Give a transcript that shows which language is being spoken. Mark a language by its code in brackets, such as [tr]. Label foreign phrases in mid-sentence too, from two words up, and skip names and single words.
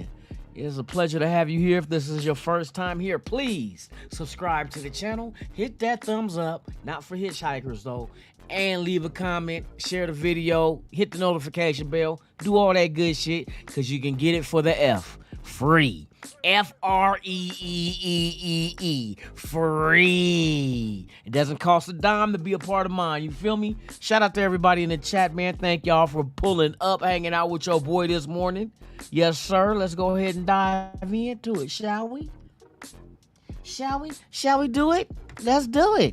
[en] It's a pleasure to have you here. If this is your first time here, please subscribe to the channel. Hit that thumbs up, not for hitchhikers though. And leave a comment, share the video, hit the notification bell, do all that good shit, because you can get it for the F. Free. F-R-E-E-E-E-E. Free. It doesn't cost a dime to be a part of mine. You feel me? Shout out to everybody in the chat, man. Thank y'all for pulling up, hanging out with your boy this morning. Yes, sir. Let's go ahead and dive into it, shall we? Shall we? Shall we do it? Let's do it.